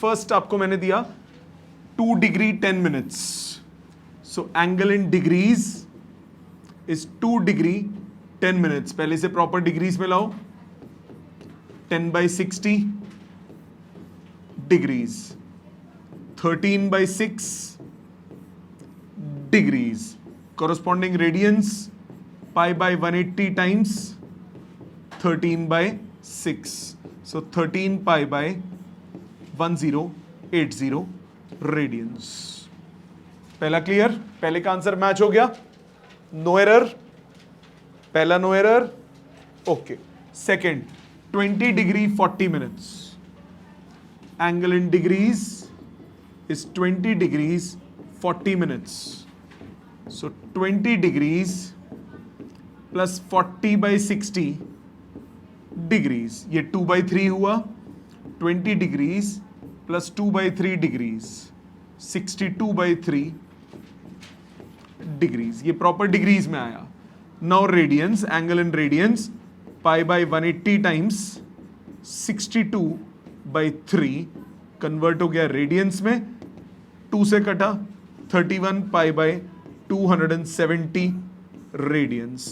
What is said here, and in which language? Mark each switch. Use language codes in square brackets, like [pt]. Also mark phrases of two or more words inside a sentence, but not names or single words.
[en] फर्स्ट [hi] आपको मैंने दिया [en] 2 degree 10 minutes, so angle in degrees is 2 degree 10 minutes. [hi] पहले से [en] proper degrees [hi] में लाओ, 10/60 डिग्रीज, 13/6 डिग्रीज। [en] corresponding radians, pi/180 times 13/6, so 13 pi/1080 रेडियंस। [hi] पहला क्लियर, पहले का आंसर मैच हो गया, [en] no error, [hi] पहला [en] no error, [hi] ओके। [en] second 20 degree 40 minutes, angle in degrees is 20 degrees 40 minutes, so 20 degrees plus 40/60 degrees, [hi] ये 2/3 हुआ, [en] 20 degrees plus 2/3 degrees 62/3 degrees, [hi] ये [en] proper degrees [hi] में आया। [en] now radians, angle in radians, pi/180 times 62/3 [hi] कन्वर्ट हो गया रेडियंस में, 2 से कटा 31 pi/270 रेडियंस।